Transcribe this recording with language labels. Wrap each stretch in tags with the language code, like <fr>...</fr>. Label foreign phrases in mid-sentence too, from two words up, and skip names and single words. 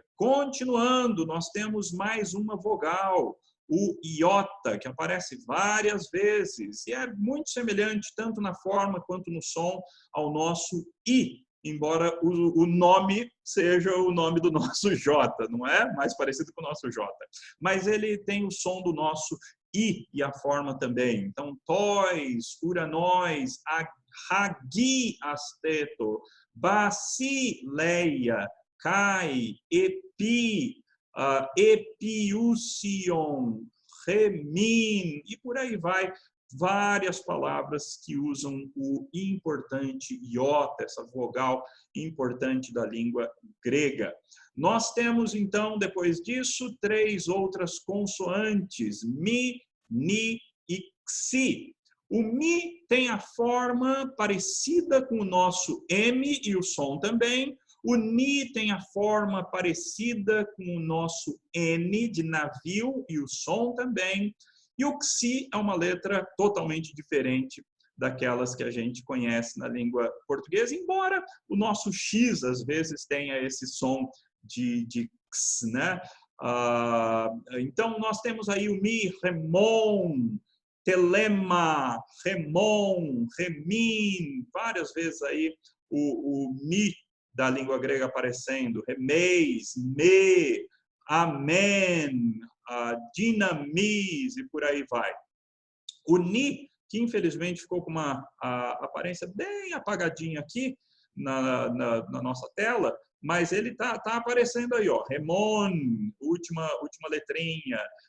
<pt>Continuando, nós temos mais uma vogal, o iota, que aparece várias vezes, e é muito semelhante, tanto na forma quanto no som, ao nosso i, embora o nome seja o nome do nosso j, não é? Mais parecido com o nosso j. Mas ele tem o som do nosso i e a forma também. Então,</pt> <el>τοῖς, οὐρανοῖς, ἁγιασθήτω, βασιλεία, καὶ, ἐπὶ, ἐπιούσιον, ἡμῖν,</el> <pt>e por aí vai. Várias palavras que usam o importante iota, essa vogal importante da língua grega. Nós temos, então, depois disso, três outras consoantes, mi, ni e xi. O mi tem a forma parecida com o nosso M e o som também. O ni tem a forma parecida com o nosso N de navio e o som também. E o xi é uma letra totalmente diferente daquelas que a gente conhece na língua portuguesa, embora o nosso X às vezes tenha esse som de x, né? Então nós temos aí o mi,</pt> <el>ἡμῶν, θέλημα, ἡμῶν, ἡμῖν,</el> <pt>várias vezes aí o mi da língua grega aparecendo,</pt> <el>ἡμεῖς, μὴ, ἀμήν, δύναμις</el> <pt>e por aí vai. O ni, que infelizmente ficou com uma aparência bem apagadinha aqui na nossa tela, mas ele tá aparecendo aí, ó, remon, última letrinha,</pt>